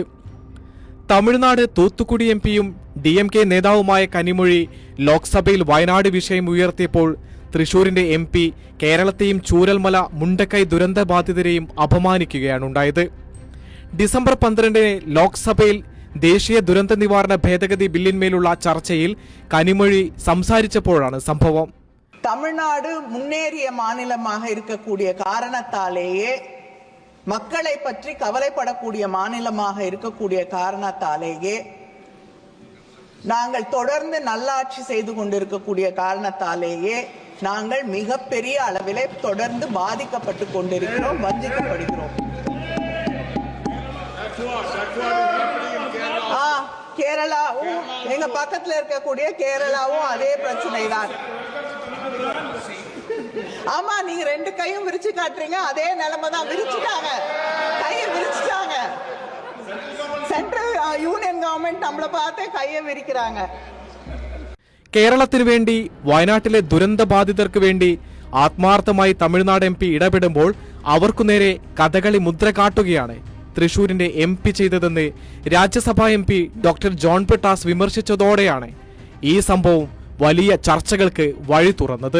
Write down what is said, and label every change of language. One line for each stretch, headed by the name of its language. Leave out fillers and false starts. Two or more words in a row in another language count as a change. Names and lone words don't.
Malayalam: തമിഴ്നാട് തൂത്തുക്കുടി എംപിയും DMK നേതാവുമായ കനിമൊഴി ലോക്സഭയിൽ വയനാട് വിഷയം ഉയർത്തിയപ്പോൾ തൃശൂരിന്റെ MP കേരളത്തെയും ചൂരൽമല മുണ്ടക്കൈ ദുരന്ത ബാധിതരെയും അപമാനിക്കുകയാണുണ്ടായത്. ഡിസംബർ 12 ലോക്സഭയിൽ ദേശീയ ദുരന്ത നിവാരണ ഭേദഗതി ബില്ലിന്മേലുള്ള ചർച്ചയിൽ കനിമൊഴി സംസാരിച്ചപ്പോഴാണ് സംഭവം.
Tamil: തമിഴ്നാട് മുന്നേറിയ மாநிலமாக இருக்கக்கூடிய காரணத்தாலேயே மக்களை பற்றி கவலைப்படக்கூடிய மாநிலமாக இருக்கக்கூடிய காரணத்தாலேயே நாங்கள் தொடர்ந்து நல்லாட்சி செய்து கொண்டிருக்கக்கூடிய காரணத்தாலேயே நாங்கள் மிகப்பெரிய அளவிலே தொடர்ந்து பாதிக்கப்பட்டு கொண்டிருக்கிறோம், வஞ்சிக்கப்படுகிறோம். கேரளாவும் எங்க பக்கத்துல இருக்கக்கூடிய கேரளாவும் அதே பிரச்சனை தான். ஆமா, நீங்க ரெண்டு கையும் விரிச்சு காட்டுறீங்க, அதே நிலைமை தான். விரிச்சுட்டாங்க, கையை விரிச்சுட்டாங்க.
English: central union government
Tamil: நம்மள பார்த்து கையை விரிக்கறாங்க.
Malayalam: കേരളത്തിന് വേണ്ടി വയനാട്ടിലെ ദുരന്ത ബാധിതർക്ക് വേണ്ടി ആത്മാർത്ഥമായി തമിഴ്നാട് MP ഇടപെടുമ്പോൾ അവർക്കു നേരെ കഥകളി മുദ്ര കാട്ടുകയാണ് തൃശൂരിന്റെ MP ചെയ്തതെന്ന് രാജ്യസഭാ MP ഡോക്ടർ ജോൺ ബ്രിട്ടാസ് വിമർശിച്ചതോടെയാണ് ഈ സംഭവം വലിയ ചർച്ചകൾക്ക് വഴി തുറന്നത്.